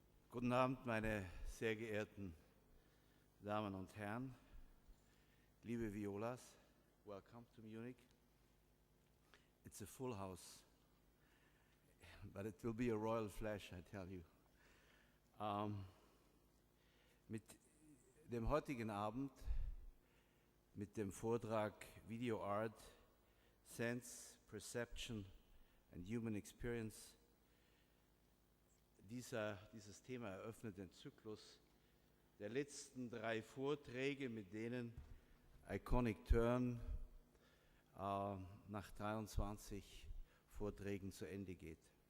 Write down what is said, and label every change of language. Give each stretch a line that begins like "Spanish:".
German: Guten Abend, meine sehr geehrten Damen und Herren, liebe Violas,
English: welcome to Munich. It's a full house, but it will be a royal flash, I tell you.
German: Mit dem heutigen Abend, mit dem Vortrag Video Art, Sense, Perception and Human Experience, dieses Thema eröffnet den Zyklus der letzten 3 Vorträge, mit denen Iconic Turn nach 23 Vorträgen zu Ende geht.